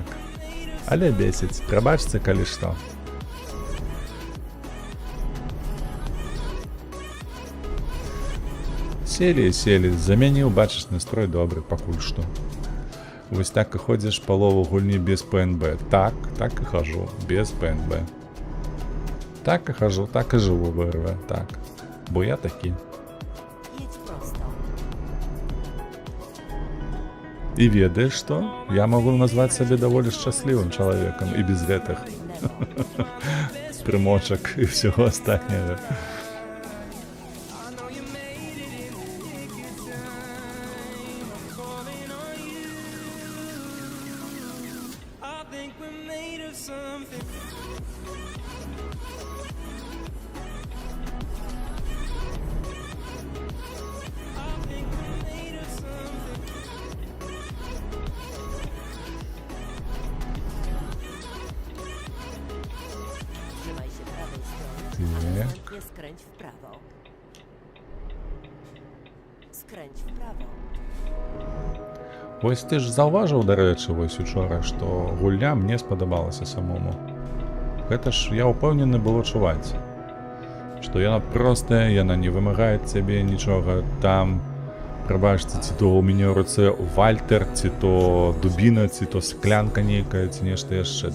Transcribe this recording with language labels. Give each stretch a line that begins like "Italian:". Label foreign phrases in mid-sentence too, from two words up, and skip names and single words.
Belarusian: Але бесіць, прабачце, калі што. Селі, замяніў, бачыш, настрой добры, пакуль што. Вось так і ходзіш палову гульні без ПНБ. Так і хожу, без ПНБ. Так і хожу, так і жыву в РВ, так. Бо я такі.
Polish: Jedź prosto.
Belarusian: І ведаеш што? Я магу назваць сабе даволі шчаслівым чалавекам і без гэтых прымочак і ўсяго астатняга.
English: I think we're made of something. I think we're made of something.
Polish: Trzymaj się prawej strony, a Tak. następnie skręć w prawo. Skręć w prawo.
Belarusian: Вось ты ж заўважыў, дарэчы, вось учора, што гульня мне спадабалася самому. Гэта ж я ўпэўнены было чуваць, што яна простая, яна не вымагае цябе нічога. Там, прабачце, ці то ў мяне ў руцэ вальтер, ці то дубіна, ці то склянка нейкая, ці нешта яшчэ.